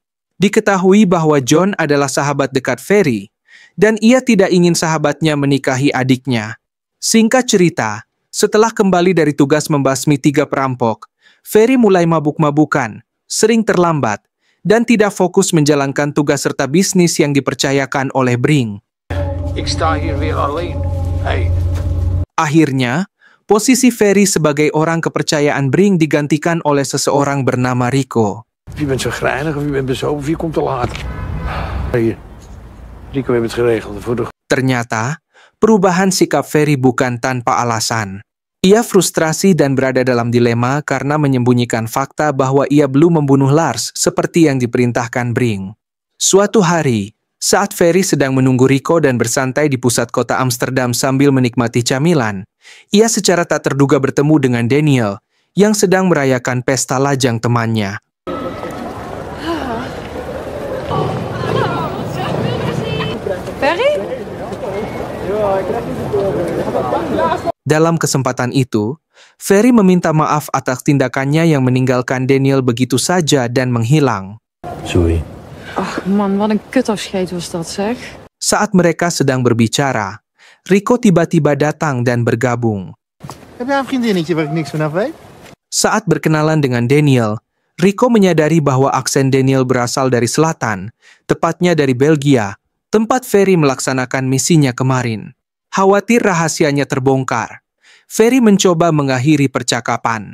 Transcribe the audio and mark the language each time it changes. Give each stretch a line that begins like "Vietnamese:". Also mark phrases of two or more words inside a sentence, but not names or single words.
Indonesian: Diketahui bahwa John adalah sahabat dekat Ferry, dan ia tidak ingin sahabatnya menikahi adiknya. Singkat cerita, setelah kembali dari tugas membasmi 3 perampok, Ferry mulai mabuk-mabukan, sering terlambat, dan tidak fokus menjalankan tugas serta bisnis yang dipercayakan oleh Bring.
Dutch: Ik sta hier weer alleen. Hey.
Indonesian: Akhirnya, posisi Ferry sebagai orang kepercayaan Bring digantikan oleh seseorang bernama Rico.
Dutch: Wie bent zo grijnig of wie bent bezopen, wie komt te laat? Hier. Rico, we hebben het geregeld.
Indonesian: Ternyata, perubahan sikap Ferry bukan tanpa alasan. Ia frustrasi dan berada dalam dilema karena menyembunyikan fakta bahwa ia belum membunuh Lars seperti yang diperintahkan Bring. Suatu hari, saat Ferry sedang menunggu Rico dan bersantai di pusat kota Amsterdam sambil menikmati camilan, ia secara tak terduga bertemu dengan Daniel yang sedang merayakan pesta lajang temannya. Ferry? Dalam kesempatan itu, Ferry meminta maaf atas tindakannya yang meninggalkan Daniel begitu saja dan menghilang.
Dutch: Sorry. Ach man, wat een kutafscheid was dat zeg.
Indonesian: Saat mereka sedang berbicara, Rico tiba-tiba datang dan bergabung.
Dutch: Heb jij een vriendinnetje waar ik niks vanaf weet?
Indonesian: Saat berkenalan dengan Daniel, Rico menyadari bahwa aksen Daniel berasal dari selatan, tepatnya dari Belgia, tempat Ferry melaksanakan misinya kemarin. Khawatir rahasianya terbongkar, Ferry mencoba mengakhiri percakapan.